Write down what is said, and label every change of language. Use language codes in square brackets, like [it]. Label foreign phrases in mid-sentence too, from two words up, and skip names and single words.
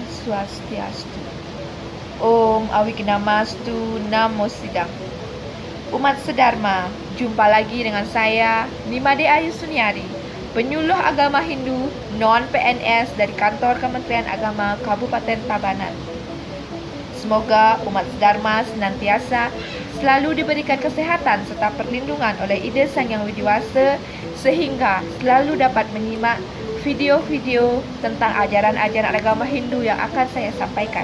[ban] Swastiastu. Om Awiknamastu Namo Sidang. [id] Umat sedharma, jumpa lagi dengan saya Nimade Ayu Suniari, penyuluh agama Hindu non-PNS dari kantor Kementerian Agama Kabupaten Tabanan. Semoga umat sedharma senantiasa selalu diberikan kesehatan serta perlindungan oleh Ida Sang Yang Widi Wasa, sehingga selalu dapat menyimak video-video tentang ajaran-ajaran agama Hindu yang akan saya sampaikan.